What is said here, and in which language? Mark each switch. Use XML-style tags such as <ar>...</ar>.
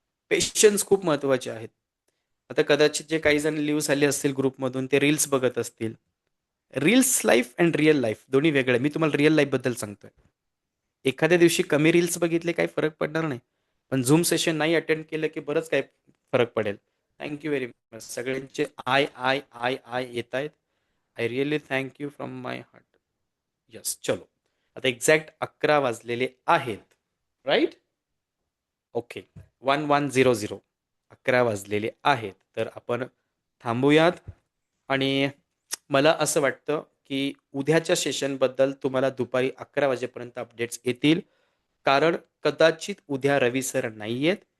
<mr>Patience खूप महत्वाचे आहेत. आता कदाचित जे काही जण लिव्ह झाले असतील ग्रुपमधून ते रील्स बघत असतील.</mr> <en>reels life and real life</en> <mr>दोन्ही वेगळे. मी तुम्हाला रिअल लाईफ बद्दल सांगतोय. एखाद्या दिवशी कमी रील्स बघितले काही फरक पडणार नाही, पण झूम सेशन नाही अटेंड केलं की बरंच काही फरक पडेल.</mr> <en>Thank you very much.</en> <mr>सगळ्यांचे आय आय आय आय येत आहेत.</mr> <en>I really thank you from my heart.</en> <mr>Yes, चलो आता एक्झॅक्ट 11 वाजलेले आहेत, राईट? ओके, 1100 11 वाजलेले आहेत. तर आपण थांबूयात. आणि मला असं वाटतं की उद्याच्या सेशनबद्दल तुम्हाला दुपारी 11 वाजेपर्यंत अपडेट्स येतील, कारण कदाचित उद्या रवी सर नाही आहेत.</mr>